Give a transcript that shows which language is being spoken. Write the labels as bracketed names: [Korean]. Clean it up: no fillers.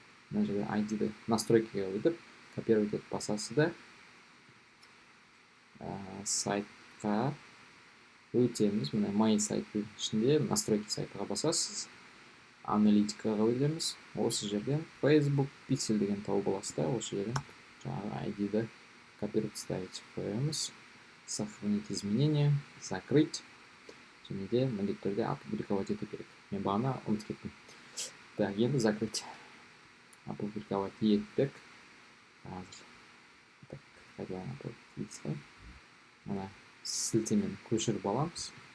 [Kazakh] Мына жерде ID-ді настройкаға өтіп, копировать етіп басасыз да сайтқа өтеміз. Міне My сайт ішінде настройки сайтыға басасыз. Аналитикаға өтеміз. Осы жерден Facebook пиксель деген тауып аласыз да, осы жерден жаңағы ID-ді копировать ставить қоямыз. [Russian] Сохранить изменения, закрыть. [Kazakh] Және де міндетті түрде опубликовать ету керек. Мен бағана ұмытып кеттім. Так, енді [Russian] закрыть. [Kazakh] Опубликовать еттік. Қазір. [Russian] Так, [Kazakh] қайтадан опубликовать. Мына сілтемені көшіріп аламыз.